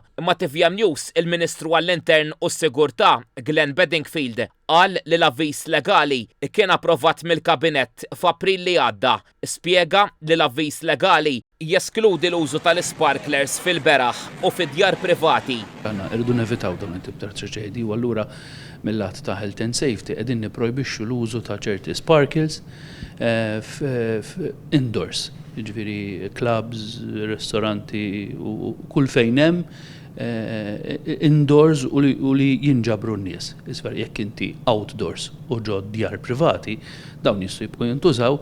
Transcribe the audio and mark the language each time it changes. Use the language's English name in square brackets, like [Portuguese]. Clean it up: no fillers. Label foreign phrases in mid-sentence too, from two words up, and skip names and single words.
[Maltese] Ma' TVM News il-Ministru għall-Intern u s-Sigurtà Glenn Bedingfield qal li l-avviż legali kien approvat mill-Kabinett f'April li għadda. Spjega li l-avviż legali jeskludi l-użu tal-sparklers fil-beraħ u fid-djar privati. Għanna irridu nevitaw dawn it-tip ta' traġedji u allura mill-lat ta' [English] health and safety [Maltese] qegħdin nipprojbixxu l-użu ta' ċerti [English] sparkles indoors, [Maltese] jiġifieri clubs, ristoranti u kull fejn hemm indoors u li jinġabru n-nies. Isfer jekk inti outdoors u ġo djar privati, dawn jistgħu jibqgħu jintużaw.